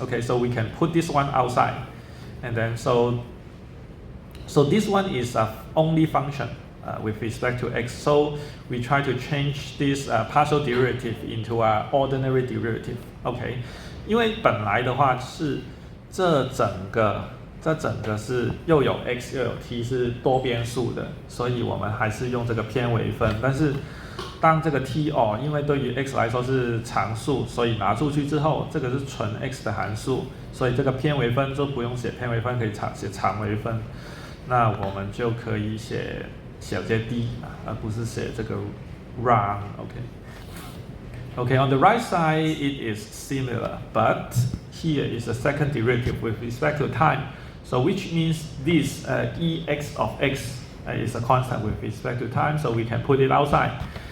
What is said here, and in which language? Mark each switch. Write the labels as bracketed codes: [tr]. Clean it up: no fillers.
[en] Okay, so we can put this one outside, and then so this one is a only function with respect to x. So we try to change this partial derivative into an ordinary derivative. [zh] Okay, 因为本来的话是这整个是又有 x 又有 t 是多边数的，所以我们还是用这个偏微分。但是当这个 t 因为对于 x 来说是常数，所以拿出去之后，这个是纯 x 的函数，所以这个偏微分就不用写偏微分，可以写常微分。那我们就可以写小节 d 而不是写这个 round。OK。 [en] Okay, on the right side it is similar, but here is the second derivative with respect to time. So which means this ex of x is a constant with respect to time, so we can put it outside.